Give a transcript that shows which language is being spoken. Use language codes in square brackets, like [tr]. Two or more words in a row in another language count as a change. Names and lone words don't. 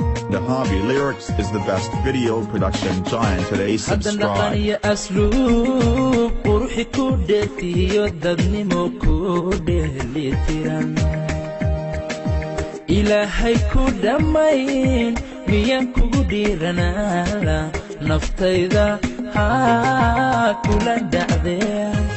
[en] The Hobby Lyrics is the best video production giant today. [so] Haddan dhaqan Subscribe. iyo asluub, quruxi ku dheertiyo dadnimo ku dheelitiran. Ilaahay ku dhammayn, miyaan kugu dhiiranaa? Naftayda haa kula dhacdee.